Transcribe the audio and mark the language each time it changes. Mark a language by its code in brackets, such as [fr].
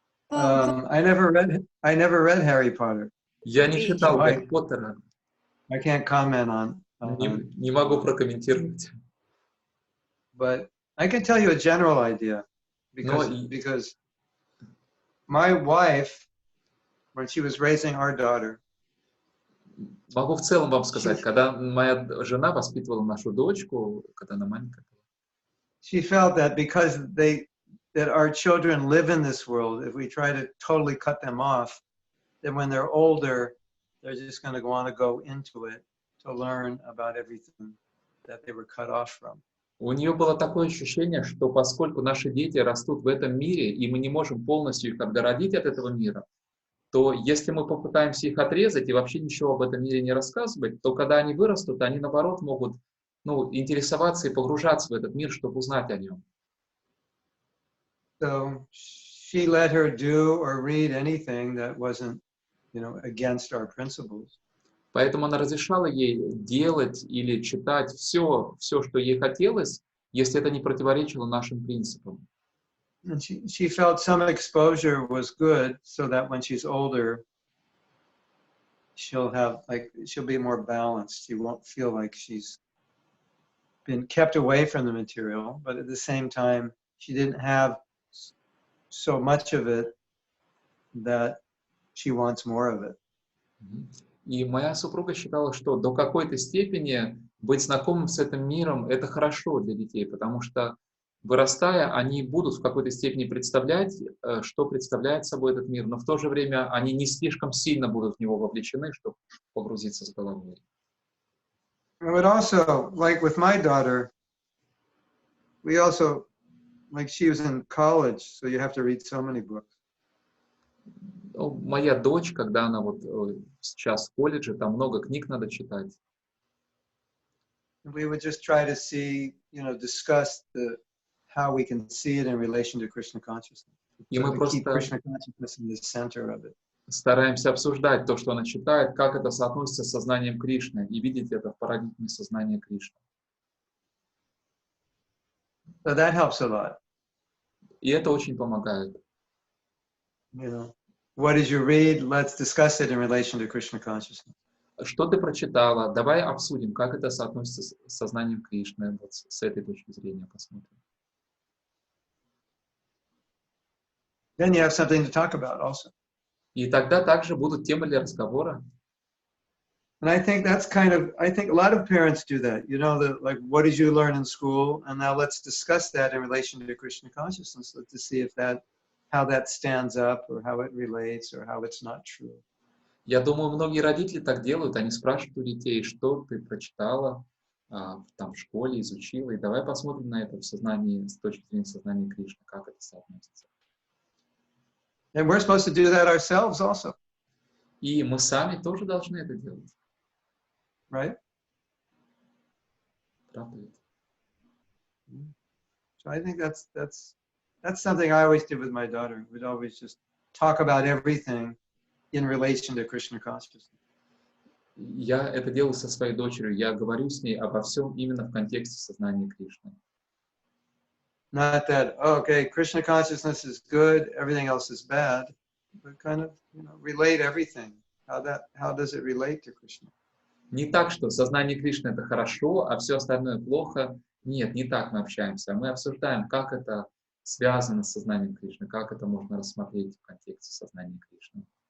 [en] I never read Harry Potter. [ru] Я не читал Гарри Поттера. [en] I can't comment on. [ru] Не могу прокомментировать. [en] But I can tell you a general idea, because my wife, when she was raising our daughter, [ru] могу в целом вам сказать, когда моя жена воспитывала нашу дочку, когда она маленькая, [en] she felt that because that our children live in this world, if we try to totally cut them off, then when they're older, they're just going to want to go into it to learn about everything that they were cut off from. [ru] У нее было такое ощущение, что поскольку наши дети растут в этом мире, и мы не можем полностью их отгородить от этого мира, то если мы попытаемся их отрезать и вообще ничего об этом мире не рассказывать, то когда они вырастут, они, наоборот, могут интересоваться и погружаться в этот мир, чтобы узнать о нем. [en] So she let her do or read anything that wasn't, against our principles. [ru] Поэтому она разрешала ей делать или читать все, что ей хотелось, если это не противоречило нашим принципам. [en] And she felt some exposure was good, so that when she's older, she'll be more balanced. She won't feel like she's been kept away from the material, but at the same time, she didn't have so much of it that she wants more of it. [ru] И моя супруга считала, что до какой-то степени быть знакомым с этим миром – это хорошо для детей, потому что, вырастая, они будут в какой-то степени представлять, что представляет собой этот мир, но в то же время они не слишком сильно будут в него вовлечены, чтобы погрузиться с головой. [en] But also, like with my daughter, we also, like she was in college, so you have to read so many books. [ru] Моя дочь, когда она сейчас в колледже, там много книг надо читать. [en] We would just try to see, discuss how we can see it in relation to Krishna consciousness. [ru] И мы [en] keep Krishna consciousness in the center of it. [ru] Стараемся обсуждать то, что она читает, как это соотносится с сознанием Кришны, и видеть это в парадигме сознания Кришны. [en] So that helps a lot. [ru] И это очень помогает. [en] What did you read? Let's discuss it in relation to Krishna consciousness. [ru] Что ты прочитала? Давай обсудим, как это соотносится с сознанием Кришны. Вот с этой точки зрения посмотрим. [en] Then you have something to talk about also. [ru] И тогда также будут темы для разговора. [en] And I think a lot of parents do that. Like, what did you learn in school? And now let's discuss that in relation to Krishna consciousness, to see how that stands up, or how it relates, or how it's not true. [ru] Я думаю, многие родители так делают. Они спрашивают у детей, что ты прочитала там в школе, изучила. И давай посмотрим на это в сознании, с точки зрения сознания Кришны, как это соотносится. [en] And we're supposed to do that ourselves also. [ru] И мы сами тоже должны это делать. [en] Right? [ru] Правда ведь? [en] So I think that's something I always did with my daughter. We'd always just talk about everything in relation to Krishna consciousness. [ru] Я это делаю со своей дочерью. Я говорю с ней обо всем именно в контексте сознания Кришны. [en] Not that, Krishna consciousness is good, everything else is bad, but kind of, relate everything. How does it relate to Krishna? [ru] Не так, что сознание Кришны — это хорошо, а все остальное плохо. Нет, не так мы общаемся. Мы обсуждаем, как это связано с сознанием Кришны, как это можно рассмотреть в контексте сознания Кришны.